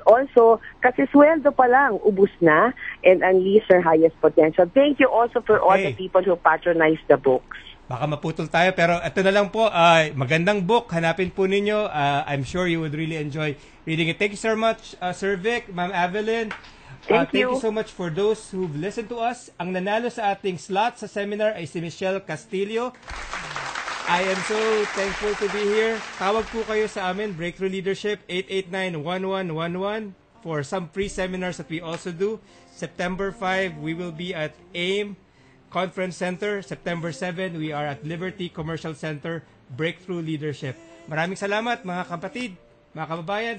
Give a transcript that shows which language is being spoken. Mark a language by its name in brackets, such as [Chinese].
[Filipino] Also, kasi sweldo pa lang, ubus na, and Unleash Your Highest Potential. [English] Thank you also for all the people who patronize the books. [Filipino] Baka maputol tayo, pero ito na lang po, magandang book, hanapin po ninyo. [English] I'm sure you would really enjoy reading it. Thank you so much, Sir Vic, Ma'am Evelyn. Thank you so much for those who've listened to us. [Filipino] Ang nanalo sa ating slot sa seminar ay si Michelle Castillo. [English] I am so thankful to be here. [Filipino] Tawag po kayo sa amin, [English] Breakthrough Leadership, 889-1111 for some free seminars that we also do. September 5, we will be at AIM Conference Center. September 7, we are at Liberty Commercial Center, Breakthrough Leadership. [Filipino] Maraming salamat mga kapatid, mga kababayan.